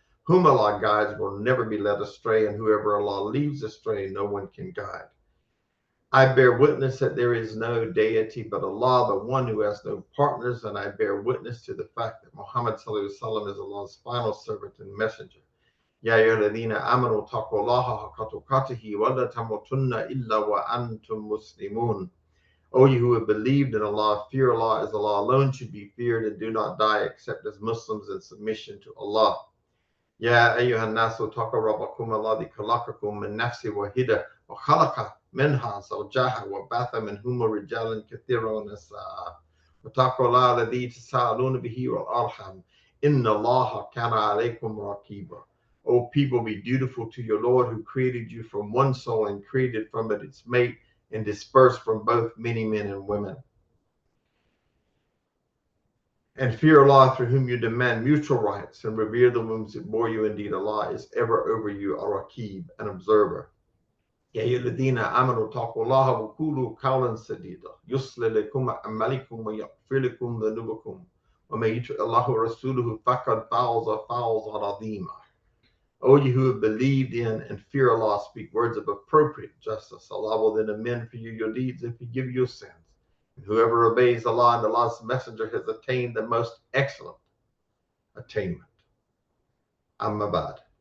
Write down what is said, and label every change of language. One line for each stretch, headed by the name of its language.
English: Whom Allah guides will never be led astray, and whoever Allah leaves astray, no one can guide. I bear witness that there is no deity but Allah, the one who has no partners, and I bear witness to the fact that Muhammad ﷺ is Allah's final servant and messenger.
Arabic: يا أيها الذين آمنوا اتقوا الله حق تقاته ولا تموتن إلا وأنتم مسلمون.
English: O you who have believed in Allah, fear Allah as Allah alone should be feared, and do not die except as Muslims in submission to Allah.
Arabic: يا أيها الناس اتقوا ربكم الذي خلقكم من نفس واحدة وخلق منها زوجها وبث منهما رجالا كثيرا ونساء واتقوا الله الذي تساءلون به والأرحام إن الله كان عليكم رقيبا.
English: O people, be dutiful to your Lord who created you from one soul and created from it its mate and dispersed from both many men and women. And fear Allah through whom you demand mutual rights and revere the wombs that bore you. Indeed, Allah is ever over you, a-Raqib, an observer.
Arabic: يا أيها الذين آمنوا اتقوا الله وقولوا قولا سديدا يصلح لكم أعمالكم ويغفر لكم ذنوبكم ومن يطع الله ورسوله فقد فاز فوزا عظيما.
English: O you who have believed in and fear Allah, speak words of appropriate justice. Allah will then amend for you your deeds and forgive your sins. And whoever obeys Allah and Allah's messenger has attained the most excellent attainment.
Arabic: Amma ba'd.